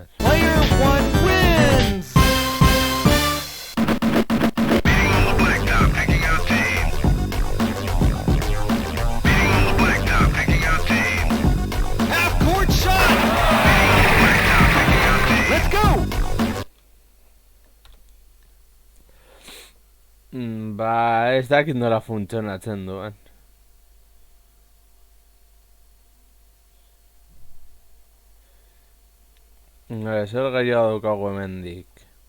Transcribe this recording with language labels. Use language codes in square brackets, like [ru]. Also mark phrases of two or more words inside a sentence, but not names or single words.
[en] Player one wins! Half court shot! Let's go! [eu] Ba, ez dakit nola funtzionatzen duen. Zer gehiago daukagu hemendik.